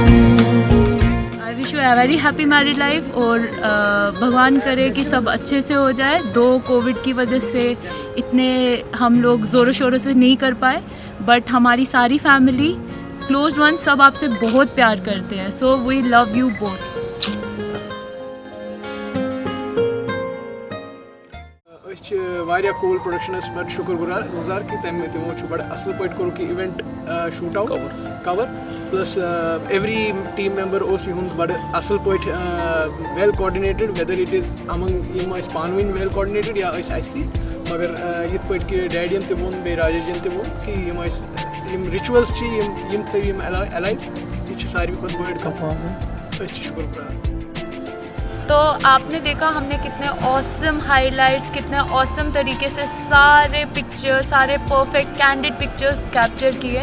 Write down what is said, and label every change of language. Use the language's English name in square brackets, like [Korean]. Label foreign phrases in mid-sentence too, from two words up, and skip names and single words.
[English] I wish you very happy married life [Hindi] और भगवान करे कि सब अच्छे से हो जाए। कोविड की वजह से इतने हम लोग ज़ोरों शोरों से नहीं कर पाए, बट हमारी सारी फैमिली [English] closed one [Hindi] सब आपसे बहुत प्यार करते हैं। [English] So we love you both. [Kashmiri] वारिया कोल प्रोडक्शनस बड़ शुक्रगुजार कि तमो बड़ असल पे कोर कि इवेंट [English] shoot out cover plus every team member [Kashmiri] बड़ असल पे [English] well coordinated whether it is among [Kashmiri] पानवीन [English] well coordinated [Kashmiri] या मगर ये पे कि डैडियन तोन बे राजेजन तोन कि रिचुअल्स थम अलाइव ये सारी खुद बड़ कम शुक्रगुजार। [Hindi] तो आपने देखा हमने कितने [English] awesome highlights, [Hindi] कितने ऑसम तरीके से सारे पिक्चर, सारे [English] perfect candid pictures capture [Hindi] किए।